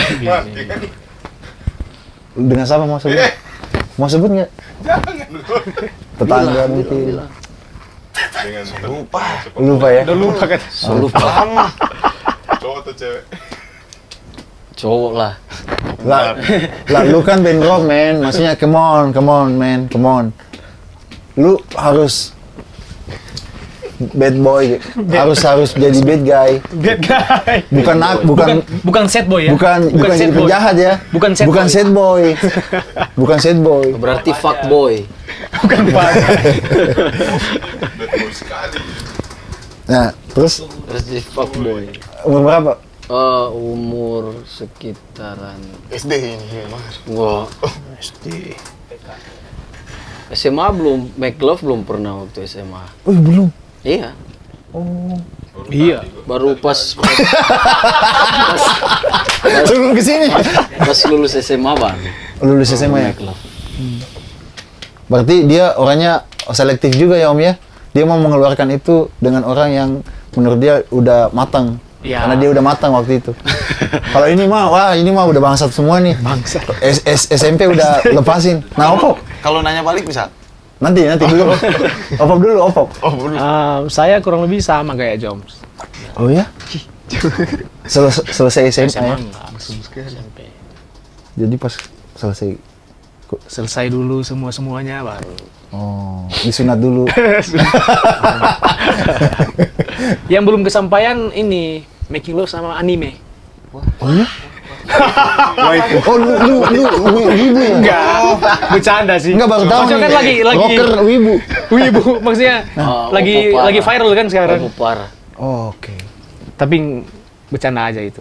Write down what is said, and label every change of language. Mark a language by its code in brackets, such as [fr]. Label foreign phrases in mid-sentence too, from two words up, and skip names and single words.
[id] Dengan siapa mau sebut? Mau sebut nggak? Tetangga mungkin. Dengan Lupa. Lupa ya? Udah lupa kan? So lupa. Lama. cowok atau cewek? Cowok lah. Lah lu kan band rock, man. [en] Maksudnya come on, man, come on. [id] Lu harus [en] bad boy, [id] harus jadi [en] bad guy. Bad guy. [id] Bukan [en] Sad boy ya? [id] bukan sad jadi boy. penjahat ya. Bukan [en] sad boy. sad boy. [id] Bukan [en] sad boy. [id] Berarti [en] fuck boy. [id] Bukan pak. [en] Bad boy sekali. [id] Nah, terus Terus jadi [en] fuck boy. [id] umur berapa? Umur sekitaran SD ini. gua SD. SMA belum, [en] make love [id] belum pernah waktu SMA. Oh, belum. Iya, Iya. baru pas Sebelum kesini. pas lulus SMA bang. Lulus SMA ya? [en] Make love. [id] Berarti dia orangnya selektif juga ya Om ya? Dia mau mengeluarkan itu dengan orang yang menurut dia udah matang. Ya. Karena dia udah matang waktu itu. Kalau ini mah udah bangsat semua nih. Bangsat. SMP udah lepasin. Nah, Opop. Kalau nanya balik bisa? Nanti dulu. Opop. Saya kurang lebih sama kayak Joms. Oh ya? Selesai SMA ya? enggak. SMP. Jadi pas selesai. Selesai dulu semuanya baru. Oh, disunat dulu. Yang belum kesampaian ini [en] making love [id] sama anime. Oh ya? Oh, lu wibu ya? Enggak. Bercanda sih. Enggak, baru tahu Maksudnya nih. kan lagi Rocker wibu. wibu maksudnya lagi viral kan sekarang. Popar. Oh, oke. Tapi bercanda aja itu.